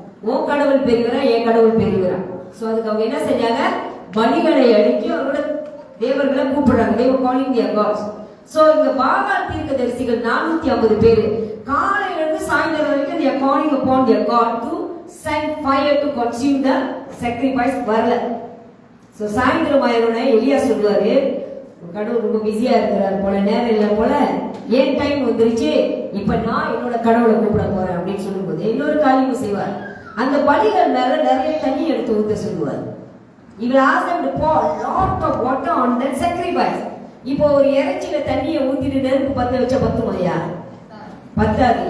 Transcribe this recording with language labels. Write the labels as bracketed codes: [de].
[ta] உன் கடவுள் பெரியவரா என் கடவுள் பெரியவரா? சோ அதுக்கு அவங்க என்ன செஞ்சாங்க? பலிகளை அடிக்கி அவரோட தேவர்களை கூப்பிடுறாங்க. [en] they were calling their gods. [ta] So இந்த பாகால் தீர்க்கதரிசிகள் 450 பேர் காலையில இருந்து சாயந்தரம் வரைக்கும் [en] they are calling upon their God to send fire to consume the sacrifice. [ta] வரல. சோ சாயந்தரம் ஆயிரோனே எலியா சொல்லுவாரு, கடவுள் ரொம்ப பிஸியா இருக்கிறார் போல, நேரம் இல்லை போல, ஏன் டைம் வந்துருச்சு, இப்ப நான் என்னோட கடவுளை கூப்பிட போறேன் அப்படின்னு சொல்லும்போது இன்னொரு காரியமும் செய்வார். அந்த பலிகள் மேல நிறைய தண்ணி எடுத்து ஊத்த சொல்லுவார். இவர் [en] ask them to pour lot of water on that sacrifice. [ta] இப்போ ஒரு இறைச்சியில தண்ணியை ஊத்திட்டு நெருப்பு பத்த வச்சா பத்துமையா? பத்தாது.